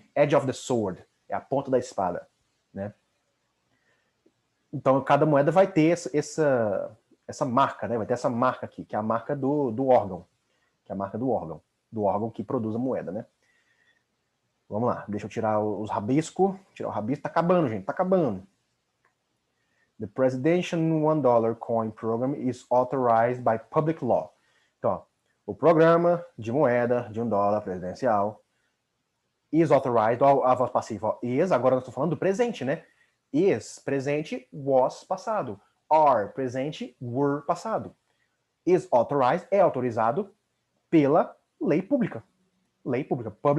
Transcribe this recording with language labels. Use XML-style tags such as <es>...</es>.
<en>Edge of the sword</en> <pt>é a ponta da espada, né? Então, cada moeda vai ter essa marca, né? Vai ter essa marca aqui, que é a marca do órgão. Que é a marca do órgão que produz a moeda, né? Vamos lá, deixa eu tirar os rabiscos. Tirar o rabisco, tá acabando, gente, tá acabando.</pt> <en>The Presidential $1 Coin Program is authorized by public law.</en> <pt>Então, ó, o programa de moeda de $1 presidencial</pt> <en>is authorized,</en> <pt>ó, a voz passiva, ó, is, agora nós estamos falando do presente, né? Is, presente, was, passado. Are, presente, were, passado.</pt> <en>Is authorized,</en> <pt>é autorizado pela lei pública. Lei pública.</pt>